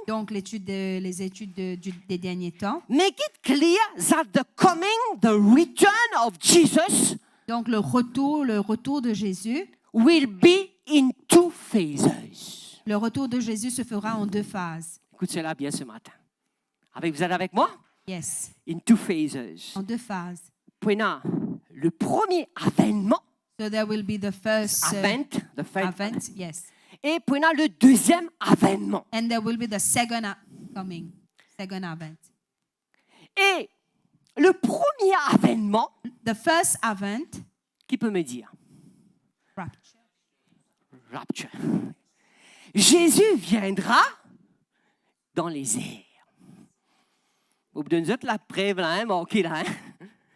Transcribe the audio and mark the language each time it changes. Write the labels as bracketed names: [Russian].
[French] donc les études des derniers temps, [English] make it clear that the coming, the return of Jesus [French] donc le retour de Jésus, [English] will be in two phases. [French] le retour de Jésus se fera en deux phases. Écoute cela bien ce matin. Vous êtes avec moi? [English] Yes, In two phases. [French] en deux phases. Prenez le premier avènement, [English] So there will be the first event, event, yes. [French] et prenez le deuxième avènement. [English] And there will be the second second event. [French] Et le premier avènement, [English] The first event, [French] qui peut me dire? [English] rapture. Rapture. [French] Jésus viendra dans les airs. Vous donne la preuve là, hein, ok là, hein?